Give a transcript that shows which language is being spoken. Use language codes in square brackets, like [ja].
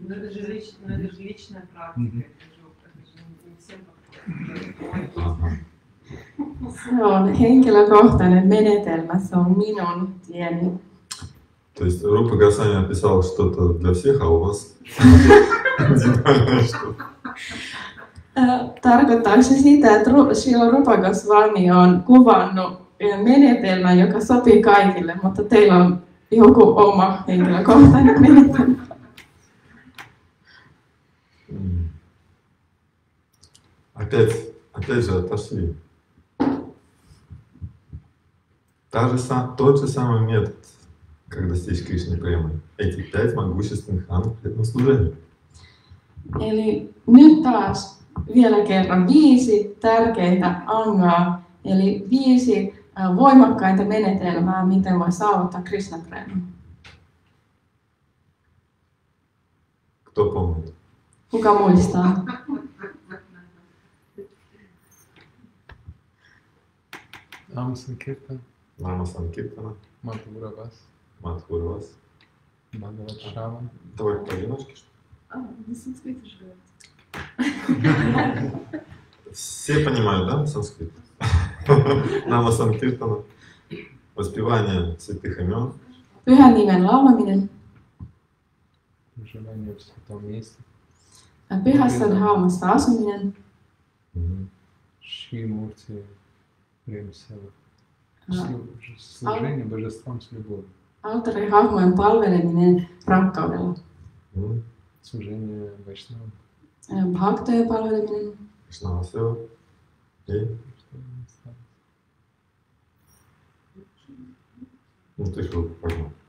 [ru] Но это же личная практика. Это же не всем подходит. [fi] Se on henkilökohtainen menetelmä, se on minun tieni. [ru] То есть Рупа Госвами описал что-то для всех, а у вас индивидуальное что-то. [fi] Tarkoittaako se sitä, että silloin Rupa Goswami on kuvannut menetelmän, joka sopii kaikille, mutta teillä on joku oma henkilökohtainen menetelmä? [ru] Опять же отошли. Тот же самый метод, как достичь Кришны премы. Эти 5 могущественных ангелов на служение. [fi] Eli nyt taas vielä kerran 5 tärkeintä angaa, eli 5 voimakkainta menetelmää, miten voi saavuttaa Krishna preeman. [ru] Кто помнит? [fi] Kuka muistaa? [sa] Nama Sankirtan, [ru] Нама Санкиртана, [sa] Madhura Vas, [ru] Мадхурвас. [sa] Bhagavat Shravan. [ru] Давай поодиночке, что На санскрите же говорят. Все понимают, да, санскрит? Нама Санкиртана, воспевание святых имен, [fi] Pyhän nimen laulaminen, [ru] Проживание в святом месте, [fi] pyhässä dhaamassa asuminen, [ru] Шри Мурти Прем Сева. Служение божествам с любовью. [fi] alttarihahmojen palveleminen rakkaudella, [ru] Служение Вайшнавам. [fi] bhaktojen palveleminen, [ru] Кришнавасева и, ну ты же понял.